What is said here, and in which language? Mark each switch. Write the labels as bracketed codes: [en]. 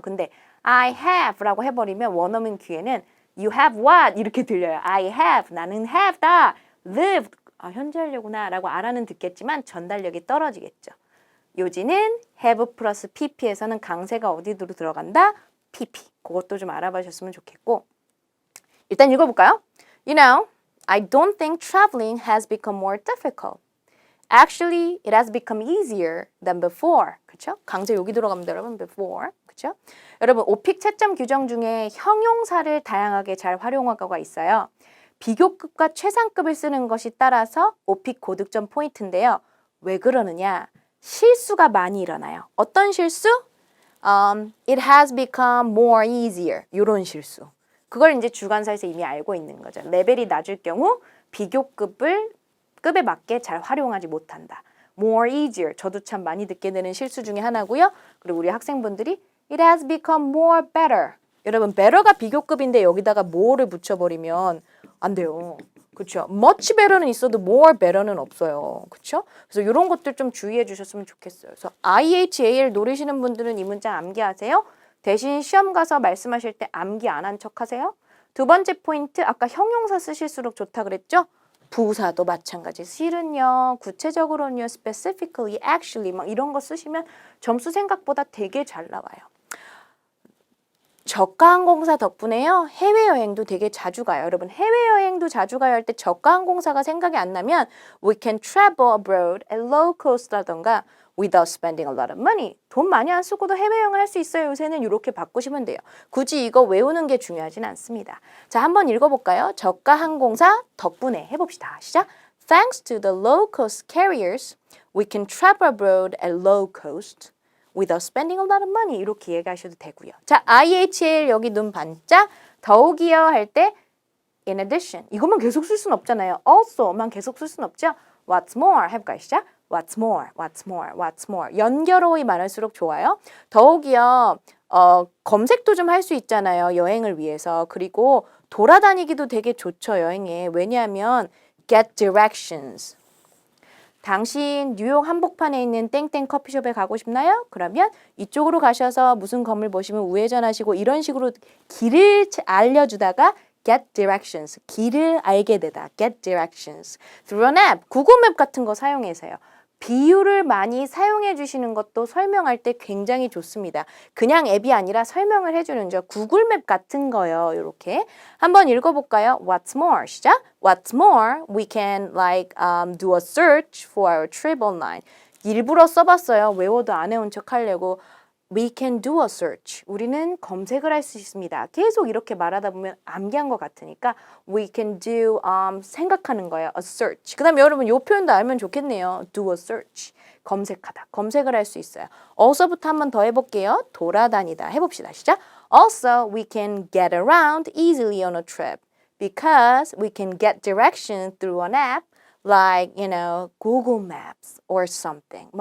[ko] 근데 [en] I have [ko] 라고 해버리면 원어민 귀에는 [en] You have what? [ko] 이렇게 들려요. I have, 나는 have다. lived, 아, 현재 하려구나 라고 알아는 듣겠지만 전달력이 떨어지겠죠. 요지는 have 플러스 pp에서는 강세가 어디로 들어간다? [en] pp. [ko] 그것도 좀 알아보셨으면 좋겠고 일단 읽어볼까요? [en] You know, I don't think traveling has become more difficult. Actually, it has become easier than before. [ko] 그쵸? 강제 여기 들어갑니다, 여러분. [en] before. [ko] 그쵸? 여러분, 오픽 채점 규정 중에 형용사를 다양하게 잘 활용하고가 있어요. 비교급과 최상급을 쓰는 것이 따라서 오픽 고득점 포인트인데요. 왜 그러느냐? 실수가 많이 일어나요. 어떤 실수? [en] It has become more easier. [ko] 이런 실수. 그걸 이제 주관사에서 이미 알고 있는 거죠. 레벨이 낮을 경우 비교급에 맞게 잘 활용하지 못한다. [en] More easier. [ko] 저도 참 많이 듣게 되는 실수 중에 하나고요. 그리고 우리 학생분들이 [en] It has become more better. [ko] 여러분, better가 비교급인데 여기다가 more를 붙여버리면 안 돼요. 그렇죠? much better는 있어도 more better는 없어요. 그렇죠? 그래서 이런 것들 좀 주의해 주셨으면 좋겠어요. 그래서 IHAL 노리시는 분들은 이 문장 암기하세요. 대신 시험 가서 말씀하실 때 암기 안 한 척 하세요. 두 번째 포인트, 아까 형용사 쓰실수록 좋다 그랬죠? 부사도 마찬가지. 실은요, 구체적으로는요, specifically, actually 막 이런 거 쓰시면 점수 생각보다 되게 잘 나와요. 저가항공사 덕분에요. 해외여행도 되게 자주 가요. 여러분 해외여행도 자주 가야 할 때 저가항공사가 생각이 안 나면 [en] we can travel abroad at low cost라던가 without spending a lot of money. [ko] 돈 많이 안 쓰고도 해외여행을 할 수 있어요. 요새는 이렇게 바꾸시면 돼요. 굳이 이거 외우는 게 중요하진 않습니다. 자, 한번 읽어볼까요? 저가항공사 덕분에 해봅시다. 시작. [en] Thanks to the low cost carriers, we can travel abroad at low cost. without spending a lot of money [ko] 이렇게 얘기하셔도 되고요. 자, IHL 여기 눈 반짝 더욱이요 할 때 [en] in addition [ko] 이것만 계속 쓸 수는 없잖아요. also만 계속 쓸 수는 없죠. [en] What's more [ko] 해볼까요? 시작. [en] What's more, what's more, what's more [ko] 연결어이 많을수록 좋아요. 더욱이요 검색도 좀 할 수 있잖아요. 여행을 위해서. 그리고 돌아다니기도 되게 좋죠. 여행에. 왜냐하면 [en] get directions [ko] 당신 뉴욕 한복판에 있는 땡땡 커피숍에 가고 싶나요? 그러면 이쪽으로 가셔서 무슨 건물 보시면 우회전하시고 이런 식으로 길을 알려주다가 [en] get directions, [ko] 길을 알게 되다, get directions. [en] through an app, [ko] 구글 맵 같은 거 사용해서요. 비유를 많이 사용해 주시는 것도 설명할 때 굉장히 좋습니다. 그냥 앱이 아니라 설명을 해주는 저 구글 맵 같은 거요. 이렇게 한번 읽어볼까요? [en] What's more? [ko] 시작. [en] What's more? We can do a search for our trip online. [ko] 일부러 써봤어요. 외워도 안 해온 척 하려고. [en] We can do a search. [ko] 우리는 검색을 할 수 있습니다. 계속 이렇게 말하다 보면 암기한 것 같으니까 [en] we can do [ko] 생각하는 거예요. [en] a search. [ko] 그 다음에 여러분 이 표현도 알면 좋겠네요. [en] do a search. [ko] 검색하다. 검색을 할 수 있어요. also부터 한번 더 해볼게요. 돌아다니다. 해봅시다. 시작. [en] Also, we can get around easily on a trip because we can get directions through an app like, Google Maps or something.